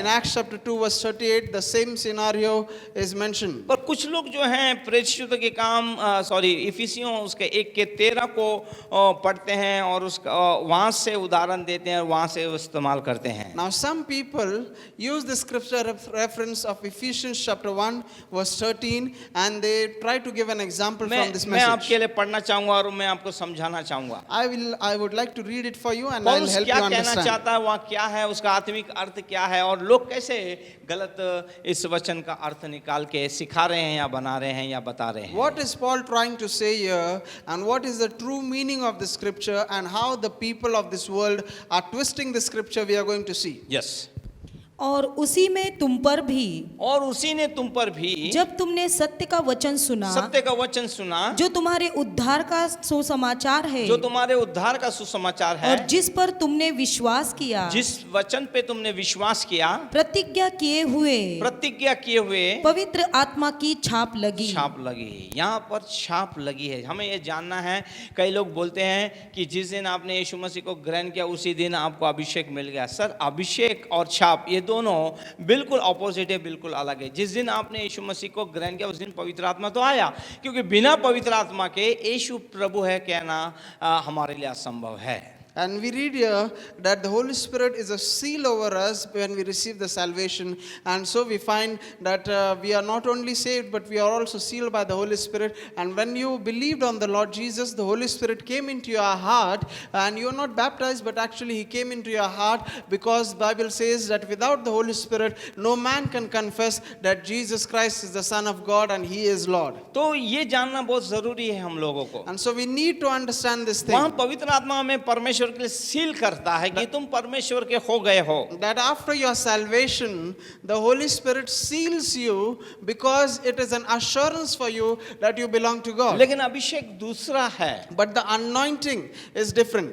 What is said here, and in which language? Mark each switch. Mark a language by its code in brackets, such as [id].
[en] In Acts chapter 2 verse 38, the same scenario is mentioned. [hi] पर कुछ लोग जो हैं प्रेरितों के काम इफिसियों उसके 1:13 को पढ़ते हैं और उसका वहाँ से उदाहरण देते हैं और वहाँ से इस्तेमाल करते हैं। [en] Now some people use the scripture reference of Ephesians chapter 1 verse 13 and they try to give an example from this [hi] मैं [en] message. [hi] आपके लिए पढ़ना चाहूंगा और मैं आपको समझाना चाहूंगा। [en] I would like to read it for you and I will [hi] पौलुस [en] help you [hi] क्या कहना [en] understand. [hi] चाहता है, वहाँ क्या है, उसका आत्मिक अर्थ क्या है और लोग कैसे गलत इस वचन का अर्थ निकाल के सिखा रहे हैं या बना रहे हैं या बता रहे हैं। [en] What is Paul trying to say here and what is the true meaning of the scripture and how the people of this world are twisting the scripture we are going to see. Yes. [hi] और उसी में तुम पर भी, और उसी ने तुम पर भी जब तुमने सत्य का वचन सुना, सत्य का वचन सुना, जो तुम्हारे उद्धार का सुसमाचार है, जो तुम्हारे उद्धार का सुसमाचार है, और जिस पर तुमने विश्वास किया, जिस वचन पे तुमने विश्वास किया, प्रतिज्ञा किए हुए पवित्र आत्मा की छाप लगी। छाप लगी। यहाँ पर छाप लगी है। हमें ये जानना है, कई लोग बोलते हैं कि जिस दिन आपने यीशु मसीह को ग्रहण किया उसी दिन आपको अभिषेक मिल गया। सर, अभिषेक और छाप ये दोनों बिल्कुल ऑपोजिट है, बिल्कुल अलग है। जिस दिन आपने यीशु मसीह को ग्रहण किया उस दिन पवित्र आत्मा तो आया, क्योंकि बिना पवित्र आत्मा के यीशु प्रभु है कहना हमारे लिए असंभव है। [en] And we read here that the Holy Spirit is a seal over us when we receive the salvation. And so we find that we are not only saved, but we are also sealed by the Holy Spirit. And when you believed on the Lord Jesus, the Holy Spirit came into your heart. And you are not baptized, but actually He came into your heart, because the Bible says that without the Holy Spirit, no man can confess that Jesus Christ is the Son of God and He is Lord. [hi] तो ये जानना बहुत जरूरी है हम लोगों को। [en] And so we need to understand this [hi] वहाँ [en] thing. [hi] पवित्र आत्मा हमें परमेश्वर के लिए सील करता है कि तुम परमेश्वर के हो गए हो। [en] That after your salvation, the Holy Spirit seals you because it is an assurance for you that you belong to God. [hi] लेकिन अभिषेक दूसरा है। [en] But the anointing is different.